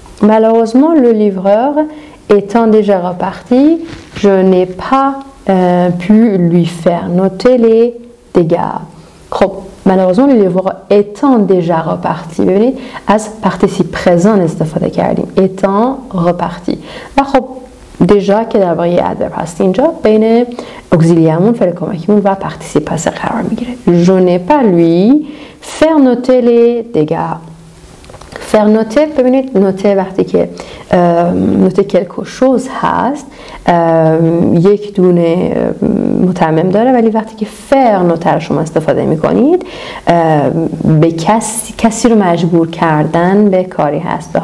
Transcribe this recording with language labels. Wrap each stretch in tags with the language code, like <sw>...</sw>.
<fr>Malheureusement le livreur étant déjà reparti, je n'ai pas pu lui faire noter les dégâts.</fr> <fa>خب</fa> <fr>malheureusement le livreur étant déjà reparti</fr> <fa>ببینید از</fa> <fr>participe présent</fr> <fa>استفاده کردیم</fa> <fr>étant reparti</fr> <fa>و خب déjà که در واقع adverb هست اینجا بین auxiliairمون فعل کمکیمون و</fa> <fr>participe passé</fr> <fa>قرار میگیره.</fa> <fr>je n'ai pas lui faire noter les dégâts.</fr> <fa>faire noter ببینید نوته وقتی که نوته</fa> <fr>quelque chose</fr> <fa>هست یک دونه متمم داره ولی وقتی که faire نوته رو شما استفاده میکنید به کسی رو مجبور کردن به کاری هست.</fa>